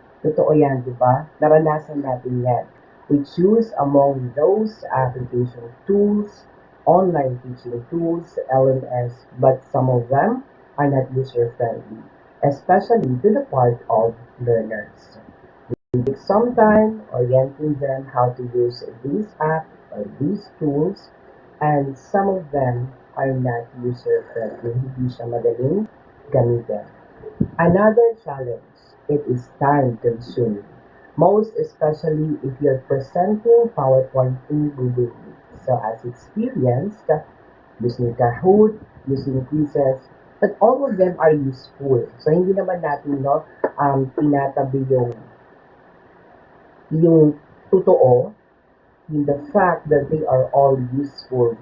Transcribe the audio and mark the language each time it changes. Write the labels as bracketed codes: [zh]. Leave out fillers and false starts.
[en] Totoo yan, di ba? Naranasan natin yan. We choose among those application tools, online teaching tools, LMS, but some of them are not user-friendly, especially to the part of learners. We take some time orienting them how to use these apps or these tools, and some of them are not user-friendly. [tl] Hindi siya madaling gamitin. [en] Another challenge, it is time-consuming. Most especially if you're presenting PowerPoint in Google Meet. So as experienced, using Kahoot, using quizzes, but all of them are useful. So hindi naman natin tinatabi yung totoo, in the fact that they are all useful.